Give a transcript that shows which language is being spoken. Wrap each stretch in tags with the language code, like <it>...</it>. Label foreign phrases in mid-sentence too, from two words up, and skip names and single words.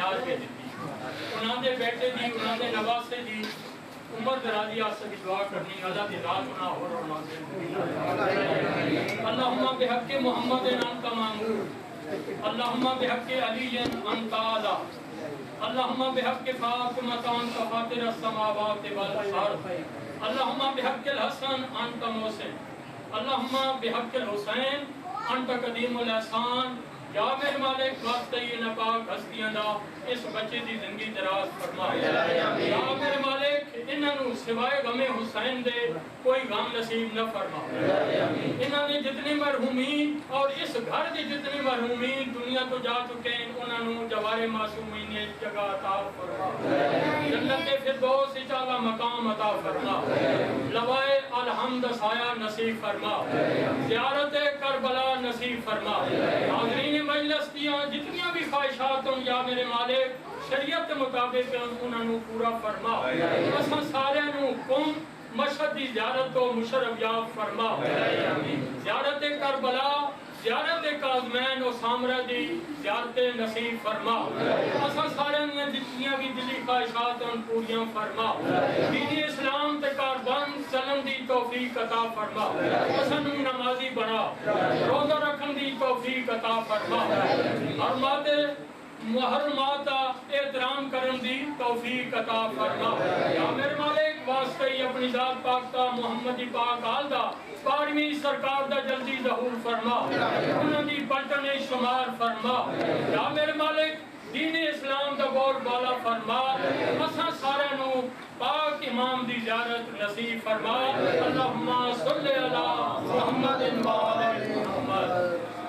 <pa>کے دی انہوں نے بیٹے دی انہوں نے نواسے دی عمر درازی آستے کی دعا کرنی اللہ دی رات نہ ہو</pa> <ar>اللهم بحق محمد أنت مأمور اللهم بحق علي أنت أعلى اللهم بحق فاطمة أنت فاطر السماوات والأرض اللهم بحق الحسن أنت محسن اللهم بحق الحسين أنت قديم الإحسان</ar> <pa>یا میرے مالک واسطے یہ ناپاک ہستیاں دا اس بچے دی زندگی دراز فرما یا میرے مالک انہاں سوائے غم حسین دے کوئی غم نصیب نہ فرما انہاں نے جتنے مرحومین اور اس گھر کے جتنے مرحومین دنیا تو جا چکے ہیں انہاں جوارے معصومین نے جگہ عطا فرما جنت کے فردوس وچ اعلیٰ مقام عطا فرما لوائے الحمد سایہ نصیب فرما زیارت کربلا نصیب فرما حاضرین مجلس دیاں جتنیاں بھی خواہشات ہوں یا میرے مالک شریعت کے مطابق انہوں نے پورا فرما اساں ساریاں نوں قم مشہد کی زیارت تو مشرف یاب فرما زیارت کربلا زیارت کاظمین اور سامرہ دی زیارت نصیب فرما اساں ساریاں دی جتنیاں بھی دلی خواہشات ہوں پوریاں فرما دین اسلام تے کاربند چلن دی توفیق عطا فرما اساں نوں نمازی بنا روزہ رکھن دی توفیق عطا فرما اور ماتے محرمات کا احترام کرن دی توفیق عطا فرما یا میرے مالک واسطے ہی اپنی ذات پاک کا محمدی پاک آل دا پاروی سرکار دا جلدی ظہور فرما انہاں دی پلٹن شمار فرما یا میرے مالک دین اسلام دا بول بالا فرما اساں سارے نوں پاک امام دی زیارت نصیب فرما</pa> <ar>اللهم صل على محمد وآل محمد</ar>